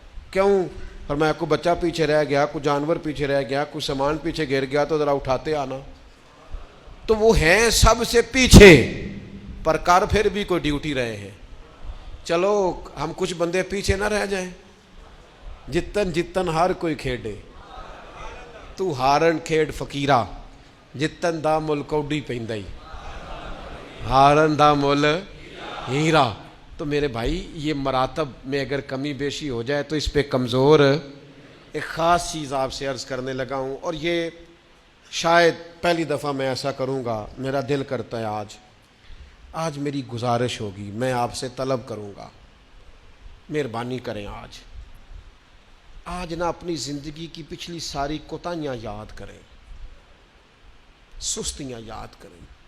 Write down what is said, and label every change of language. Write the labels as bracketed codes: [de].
[ur] کیوں؟ فرمایا کوئی بچہ پیچھے رہ گیا, کوئی جانور پیچھے رہ گیا, کوئی سامان پیچھے گر گیا تو ذرا اٹھاتے آنا. تو وہ ہیں سب سے پیچھے, پر کر پھر بھی کوئی ڈیوٹی رہے ہیں. چلو ہم کچھ بندے پیچھے نہ رہ جائیں. [pa] جتن جتن ہر کوئی کھیڈے, تو ہارن کھیڈ فقیرہ, جتن دا مل کوڈی پیندائی, ہارن دا مل ہیرا. [ur] تو میرے بھائی یہ مراتب میں اگر کمی بیشی ہو جائے تو اس پہ کمزور. ایک خاص چیز آپ سے عرض کرنے لگا ہوں, اور یہ شاید پہلی دفعہ میں ایسا کروں گا. میرا دل کرتا ہے آج میری گزارش ہوگی, میں آپ سے طلب کروں گا, مہربانی کریں آج نہ اپنی زندگی کی پچھلی ساری کوتاہیاں یاد کریں, سستیاں یاد کریں.